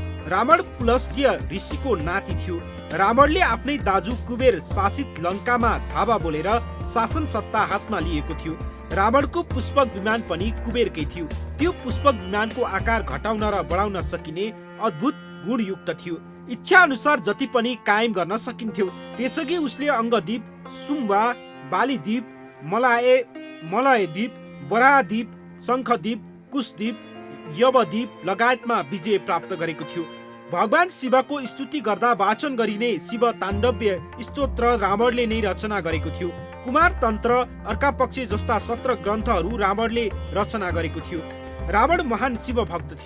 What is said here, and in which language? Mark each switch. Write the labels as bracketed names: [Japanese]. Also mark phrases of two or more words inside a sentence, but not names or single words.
[Nepali] रावण पुलस्त्य ऋषिको नाति थियो। रावणले आफ्नै दाजु कुबेर शासित लङ्कामा धावा बोलेर शासन सत्ता हातमा लिएको थियो। रावणको पुष्पक विमान पनि कुबेरकै थियो। त्यो पुष्पक विमानको आकार घटाउन र बढाउन सकिने अद्भुत गुणयुक्त थियो। इच्छा अनुसार जति पनि कायम गर्न सकिन्थ्यो। त्यसअघि उसले अङ्गदीप, सुम्बा, बालीद्वीप, मलयद्वीप, बराहद्वीप, शङ्खद्वीप, कुशद्वीप, यवद्वीप लगायतमा विजय प्राप्त गरेको थियो। भगवान शिवको स्तुति गर्दा वाचन गरिने शिव ताण्डव्य स्तोत्र रावणले नै रचना गरेको थियो। कुमार तन्त्र, अर्का पक्ष जस्ता 17 ग्रन्थहरू रावणले रचना गरेको थियो। रावण महान शिव भक्त थियो।